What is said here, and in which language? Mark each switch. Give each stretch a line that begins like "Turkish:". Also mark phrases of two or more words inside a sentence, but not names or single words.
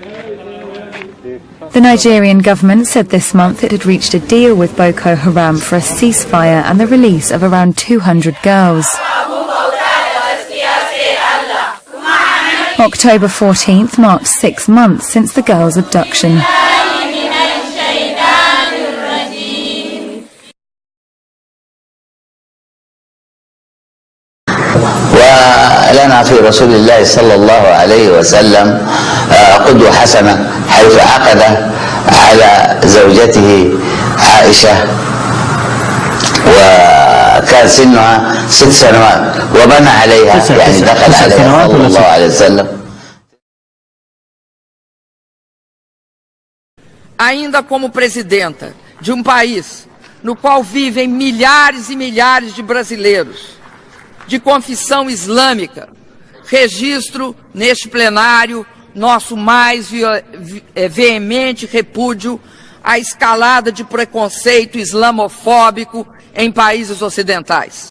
English: The Nigerian government said this month it had reached a deal with Boko Haram for a ceasefire and the release of around 200 girls. October 14th marked 6 months since the girls' abduction.
Arabic: ولنا في رسول الله صلى الله عليه وسلم قدوة حسنة حيث عقد على زوجته عائشة وكان سنها 6 سنوات وبنى عليها يعني دخل عليها صلى الله عليه وسلم.
Portuguese: Ainda como presidenta de um país no qual vivem milhares e milhares de brasileiros de confissão islâmica, registro neste plenário nosso mais veemente repúdio a escalada de preconceito islamofóbico em países ocidentais.